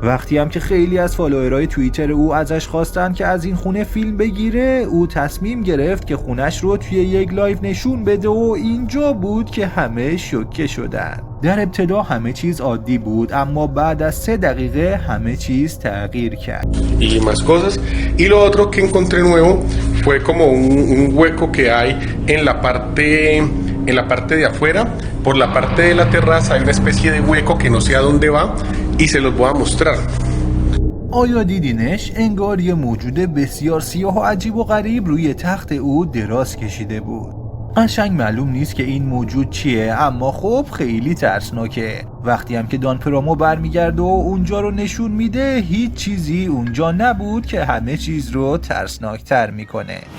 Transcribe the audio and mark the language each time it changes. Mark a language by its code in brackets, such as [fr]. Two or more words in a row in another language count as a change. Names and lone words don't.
[fa] وقتی هم که خیلی از فالوورای توییتر او ازش خواستن که از این خونه فیلم بگیره، او تصمیم گرفت که خونش رو توی یک لایو نشون بده و اینجا بود که همه شوکه شدن. در ابتدا همه چیز عادی بود، اما بعد از 3 دقیقه همه چیز تغییر کرد. [es] Y más cosas. Y lo otro que encontré nuevo fue como un hueco que hay en la parte de afuera. Por la parte de la terraza hay una especie de hueco que no sé a dónde va y se los voy a mostrar. [fa] آیا دیدینش؟ انگار یه موجود بسیار سیاه و عجیب و غریب روی تخت او دراز کشیده بود. قشنگ معلوم نیست که این موجود چیه، اما خب خیلی ترسناکه. وقتی هم که دان پرامو برمیگرده و اونجا رو نشون میده، هیچ چیزی اونجا نبود که همه چیز رو ترسناکتر میکنه.